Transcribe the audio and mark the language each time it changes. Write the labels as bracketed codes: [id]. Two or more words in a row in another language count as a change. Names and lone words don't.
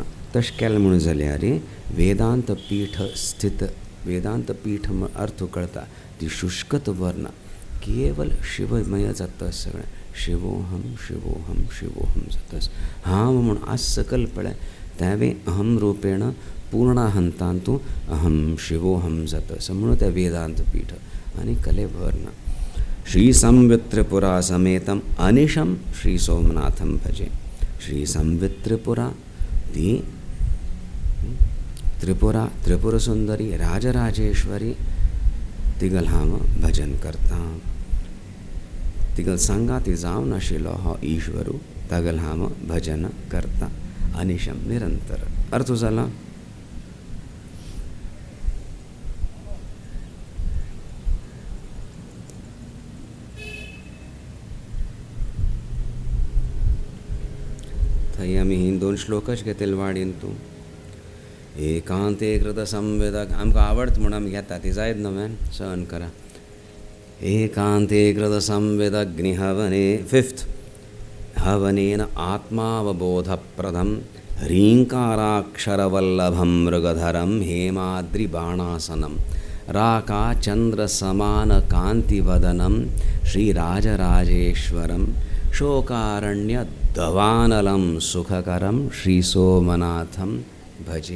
[kok] तशें केलें म्हणून जाल्यार वेदांत पीठ स्थित वेदांत पीठ अर्थ कळटा ती शुष्कत वर्ण केवल शिवमय जाता सगळें. शिवोहम जाता. हांव म्हूण आज सकल पळय तेवे [sa] अहम रूपेण [kok] पूर्णाहंतान तूं [sa] अहम शिवोहम [kok] जाता म्हणून तें वेदांत पीठ आनी कले वर्ण. [sa] श्री संवित्रिपुरा समेतम अनिशम श्री सोमनाथम भजे. [kok] श्री संवित्रिपुरा ती त्रिपुरा त्रिपुरसुंदरी राजराजेश्वरी तिगल हांव भजन करता. तिगल सांगाती जावन आशिल्लो हो ईश्वरू तागल हांव भजन करता अनिशम निरंतर. अर्थ जाला. थंय आमी 2 श्लोकच घेतले वाडीन. तूं एकांते कृत संवेदक आमकां आवडता म्हणून आमी घेता ती जायत न्हू मॅन. सहन करा. [sa] एकांते कृत संवेदग्निहवने 5th हवनेन आत्मावबोधप्रदं ह्रीङ्काराक्षरवल्लभं मृगधरं हेमाद्रिबाणासनं राकाचन्द्रसमानकान्तिवदनं श्रीराजराजेश्वरं शोकारण्यदवानलं सुखकरं श्रीसोमनाथं भजे.